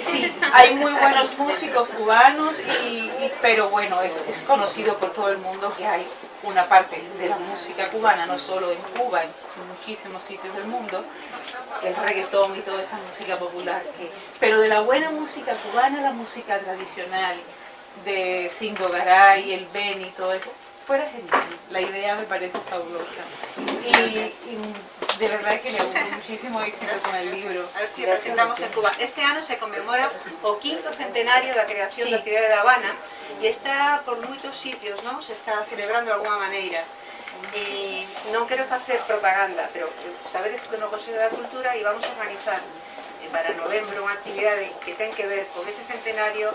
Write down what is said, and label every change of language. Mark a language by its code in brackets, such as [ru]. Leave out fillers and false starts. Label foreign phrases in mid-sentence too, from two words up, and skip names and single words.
[es] Sí, hay muy buenos músicos cubanos, pero bueno, es conocido por todo el mundo que hay una parte de la música cubana, no solo en Cuba, en muchísimos sitios del mundo, el reggaetón y toda esta música popular, pero de la buena música cubana, la música tradicional, de Cindo Garay, el Benny, todo eso, fuera genial. La idea me parece fabulosa. Y de verdad que le hubo muchísimo éxito con el libro. A ver si presentamos en Cuba. [gl] Este ano se conmemora o 5º centenario da creación da cidade de Habana e está por moitos sitios, non? Se está celebrando de alguma maneira. Non quero facer propaganda, pero sabedes que no Consello da Cultura íbamos a organizar para novembro unha actividade que ten que ver con ese centenario